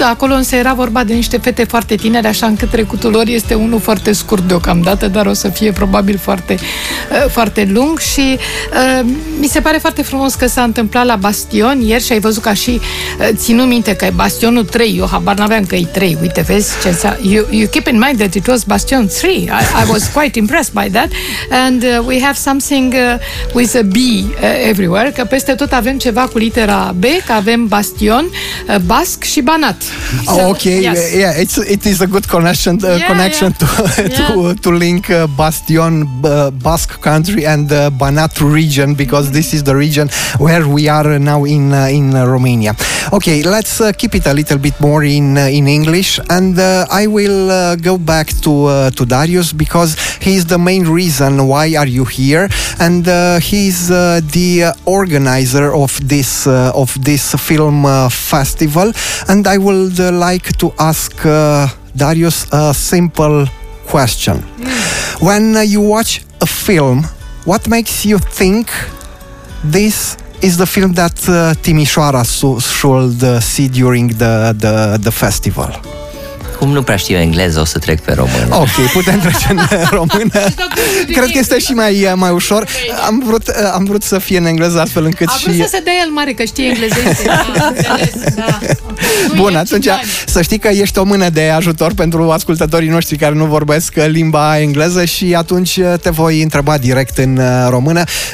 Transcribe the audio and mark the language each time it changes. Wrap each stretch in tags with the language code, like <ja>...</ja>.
<ro>Acolo însă era vorba de niște fete foarte tinere, așa încât trecutul lor este unul foarte scurt deocamdată, dar o să fie probabil foarte, foarte lung. Și mi se pare foarte frumos că s-a întâmplat la Bastion ieri și ai văzut ca și, ținu minte că e Bastionul 3, eu habar n-aveam că e 3, uite, vezi ce înseamnă.</ro> <en>You keep in mind that it was Bastion 3. I was quite impressed by that. And we have something with a B everywhere,</en> <ro>că peste tot avem ceva cu litera B, că avem Bastion, Basc și Banat.</ro> <en>Oh, ok, yes. Yeah, it is a good connection, connection, yeah. To link Bastion, Basque Country and Banat region, because this is the region where we are now in Romania. Okay, let's keep it a little bit more in English, and I will go back to Darius, because he is the main reason why are you here, and he's the organizer of this film festival, and I would like to ask Darius a simple question. When you watch a film, what makes you think this is the film that Timișoara should see during the festival?</en> <ro>Cum nu prea știu engleză, o să trec pe română. Ok, putem trece în română. Cred că este și mai ușor. Okay. Am vrut să fie în engleză, astfel încât și... A vrut să se dea el mare, că știe engleză. Da. Bun, atunci, să știi că ești o mână de ajutor pentru ascultătorii noștri care nu vorbesc limba engleză și atunci te voi întreba direct în română.</ro>